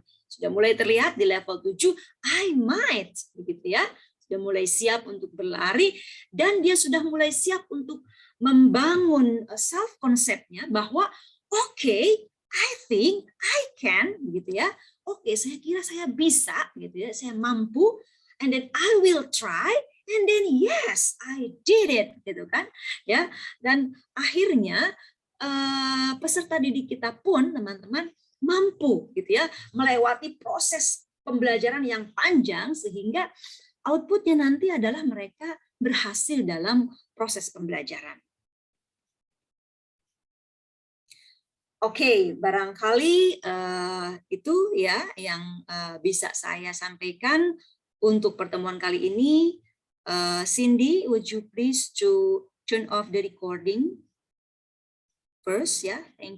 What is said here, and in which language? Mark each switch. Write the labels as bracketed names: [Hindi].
[Indonesian] Sudah mulai terlihat di level 7, [English] I might, [Indonesian] begitu ya. Sudah mulai siap untuk berlari dan dia sudah mulai siap untuk membangun self konsepnya bahwa oke, [English] I think I can, [Indonesian] gitu ya. Oke, saya kira saya bisa, gitu ya. Saya mampu, [English] and then I will try. And then yes, I did it, [Indonesian] gitu kan? Ya, dan akhirnya peserta didik kita pun, teman-teman, mampu, gitu ya, melewati proses pembelajaran yang panjang sehingga outputnya nanti adalah mereka berhasil dalam proses pembelajaran. Oke, barangkali itu ya yang bisa saya sampaikan untuk pertemuan kali ini. [English] Cindy, would you please to turn off the recording first, ya? Thank you.